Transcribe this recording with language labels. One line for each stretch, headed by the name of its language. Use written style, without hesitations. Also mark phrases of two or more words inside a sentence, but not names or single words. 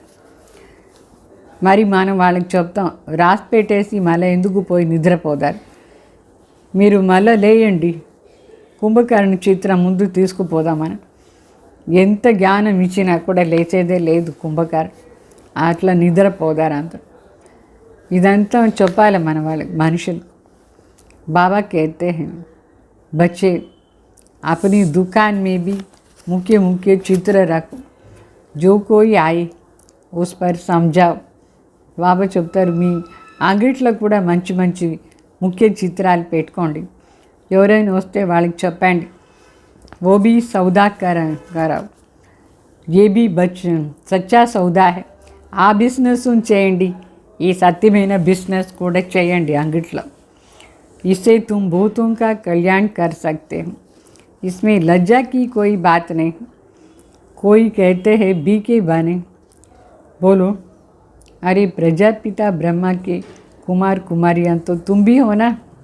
Telugu: మరి మనం వాళ్ళకి చెప్తాం, రాసి పెట్టేసి మళ్ళీ ఎందుకు పోయి నిద్రపోతారు, మీరు మళ్ళీ లేయండి, కుంభకర్ణ చిత్రం ముందు తీసుకుపోదామని. ఎంత జ్ఞానం ఇచ్చినా కూడా లేచేదే లేదు కుంభకర్ణ, అట్లా నిద్రపోదారు అంత. ఇదంతా చెప్పాలి మన వాళ్ళకి మనుషులు.
Hindi: बाबा कहते हैं बच्चे अपनी दुकान में भी मुख्य मुख्य चित्र रखो, जो कोई आए उस पर समझाओ.
Telugu: బాబా చెప్తారు మీ అంగిట్లో కూడా మంచి మంచి ముఖ్య చిత్రాలు పెట్టుకోండి, ఎవరైనా వస్తే వాళ్ళకి చెప్పండి.
Hindi: वो भी सौदा कराओ, ये भी सच्चा सौदा है.
Telugu: ఆ బిజినెస్ చేయండి, ఈ సత్యమైన బిజినెస్ కూడా చేయండి అంగిట్లో.
Hindi: इससे तुम भूतों का कल्याण कर सकते हो, इसमें लज्जा की कोई बात नहीं. कोई कहते हैं बीके बने, बोलो अरे प्रजापिता ब्रह्मा के कुमार कुमारियाँ तो तुम भी हो ना.